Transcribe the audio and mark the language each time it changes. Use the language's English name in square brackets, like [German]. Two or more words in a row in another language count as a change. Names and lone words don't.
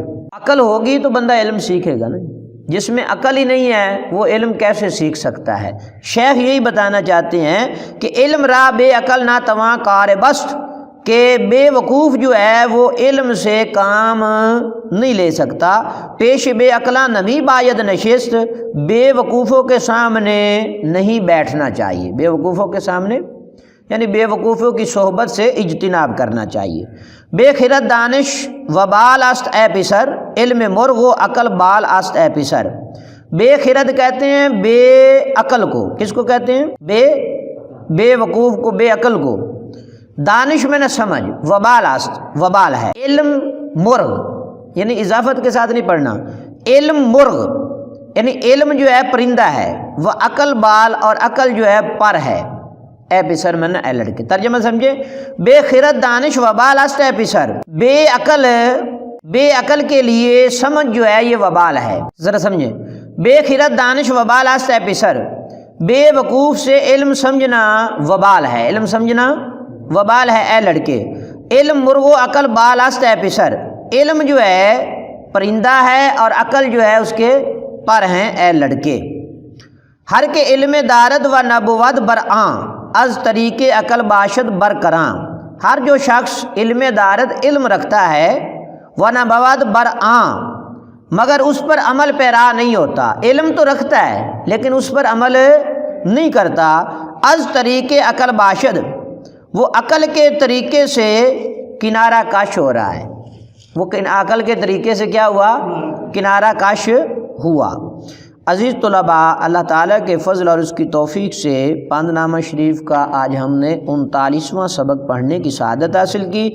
[Urdu] عقل ہوگی تو بندہ علم سیکھے گا نا، جس میں عقل ہی نہیں ہے وہ علم کیسے سیکھ سکتا ہے؟ شیخ یہی بتانا چاہتے ہیں کہ [Persian] علم را بے عقل نہ تواں کار بست، [Urdu] کہ بے وقوف جو ہے وہ علم سے کام نہیں لے سکتا۔ [Persian] پیش بے عقلاں نمی باید نشست، [Urdu] بے وقوفوں کے سامنے نہیں بیٹھنا چاہیے، بے وقوفوں کے سامنے یعنی بے وقوفوں کی صحبت سے اجتناب کرنا چاہیے۔ [Persian] بے خرد دانش وبال است اے پسر، علم مرغ و عقل بال است اے پسر۔ [Urdu] بے خرد کہتے ہیں بے عقل کو، کس کو کہتے ہیں؟ بے وقوف کو، بے عقل کو۔ دانش میں نہ سمجھ، [Persian] وبال است [Urdu] وبال ہے۔ [Persian] علم مرغ [Urdu] یعنی اضافت کے ساتھ نہیں پڑھنا، [Persian] علم مرغ [Urdu] یعنی علم جو ہے پرندہ ہے، وہ عقل بال اور عقل جو ہے پر ہے۔ [Persian] اے پسر [Urdu] میں نے اے لڑکے، ترجمہ سمجھے؟ [Persian] بے خرد دانش وبال است اے پسر، [Urdu] بے عقل کے لیے سمجھ جو ہے یہ وبال ہے، ذرا سمجھیں۔ [Persian] بے خرد دانش وبال است اے پسر، [Urdu] بے وقوف سے علم سمجھنا وبال ہے، علم سمجھنا وبال ہے اے لڑکے۔ [Persian] علم مرغ و عقل بال است اے پسر، [Urdu] علم جو ہے پرندہ ہے اور عقل جو ہے اس کے پر ہیں اے لڑکے۔ [Persian] ہر کے علم دارد و نبوت برآں، از طریق عقل باشد برکراں۔ [Urdu] ہر جو شخص [Persian] علم دارد [Urdu] علم رکھتا ہے، [Persian] و نبوت برآں [Urdu] مگر اس پر عمل پیرا نہیں ہوتا، علم تو رکھتا ہے لیکن اس پر عمل نہیں کرتا۔ [Persian] از طریق عقل باشد، [Urdu] وہ عقل کے طریقے سے کنارہ کش ہو رہا ہے، وہ عقل کے طریقے سے کیا ہوا؟ کنارہ کش ہوا۔ عزیز طلباء، اللہ تعالیٰ کے فضل اور اس کی توفیق سے پانچ نامہ شریف کا آج ہم نے 39واں سبق پڑھنے کی سعادت حاصل کی۔